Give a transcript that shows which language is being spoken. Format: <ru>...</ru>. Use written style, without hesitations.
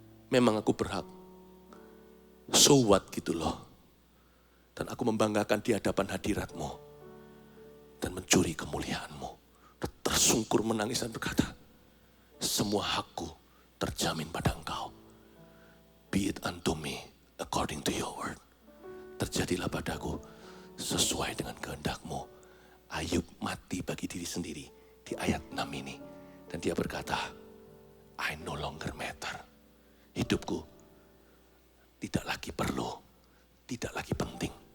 <id>Memang aku berhak.</id> <en>So what</en> <id>gitu loh. Dan aku membanggakan di hadapan hadirat-Mu. Dan mencuri kemuliaan-Mu. Tersungkur menangis dan berkata, semua hakku terjamin pada Engkau.</id> <en>Be it unto me according to your word.</en> <id>Terjadilah padaku sesuai dengan kehendak-Mu. Ayub mati bagi diri sendiri di ayat 6 ini. Dan dia berkata,</id> <en>I no longer matter.</en> <id>Hidupku tidak lagi perlu, tidak lagi penting.</id>